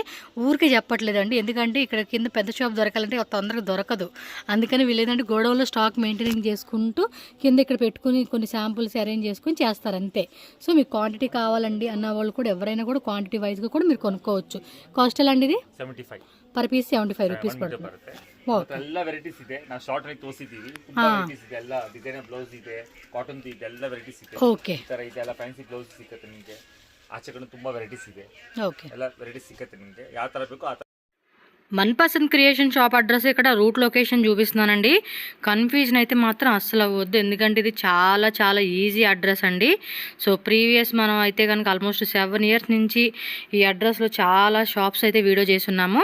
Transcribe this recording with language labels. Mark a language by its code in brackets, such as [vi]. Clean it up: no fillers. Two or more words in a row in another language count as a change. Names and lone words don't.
[te] ఊరికే చెప్పట్లేదండి, ఎందుకంటే ఇక్కడ కింద పెద్ద షాప్ దొరకాలంటే తొందరగా దొరకదు. అందుకని వీళ్ళు ఏంటంటే గోడౌన్లో [en] stock maintain [te] చేసుకుంటూ కింద ఇక్కడ పెట్టుకుని కొన్ని [en] samples arrange [te] చేసుకుని చేస్తారు అంతే. సో మీకు క్వాంటిటీ కావాలండి అన్న వాళ్ళు కూడా ఎవరైనా కూడా క్వాంటిటీ వైజ్గా కూడా మీరు కొనుక్కోవచ్చు. కాస్ట్ ఎలా అండి ఇది? 75 [en] per piece [kn] 75 ರೂಪೀಸ್ ಪಡ್ತದೆ. ಎಲ್ಲ ವೆರೈಟೀಸ್ ಇದೆ. ನಾವು ಶಾರ್ಟ್ ಆಗಿ ತೋರಿಸಿದ್ದೀವಿ. ತುಂಬಾ ವೆರೈಟೀಸ್ ಇದೆ, ಎಲ್ಲ [en] designer blouse [kn] ಇದೆ, ಕಾಟನ್ ಇದೆ, ಎಲ್ಲ ವೆರೈಟೀಸ್ ಇದೆ. ಓಕೆ, ಈ ತರ ಇದೆಲ್ಲ [en] fancy blouse [kn] ಸಿಗುತ್ತೆ ನಿಮಗೆ. ಆಚೆ ಕಡೆ ತುಂಬಾ ವೆರೈಟೀಸ್ ಇದೆ. ಓಕೆ, ಎಲ್ಲ ವೆರೈಟೀಸ್ ಸಿಗುತ್ತೆ ನಿಮಗೆ, ಯಾವ ತರ ಬೇಕೋ ಆ ತರ. [te] మన్పసంద్ క్రియేషన్ [en] shop address [te] ఇక్కడ [en] route location [te] చూపిస్తున్నానండి. కన్ఫ్యూజన్ అయితే మాత్రం అస్సలు అవ్వద్దు, ఎందుకంటే ఇది చాలా చాలా [en] easy address [te] అండి. [en] so previous [te] మనం అయితే కనుక [en] almost 7 years [te] నుంచి ఈ అడ్రస్లో చాలా షాప్స్ అయితే వీడియో చేస్తున్నాము.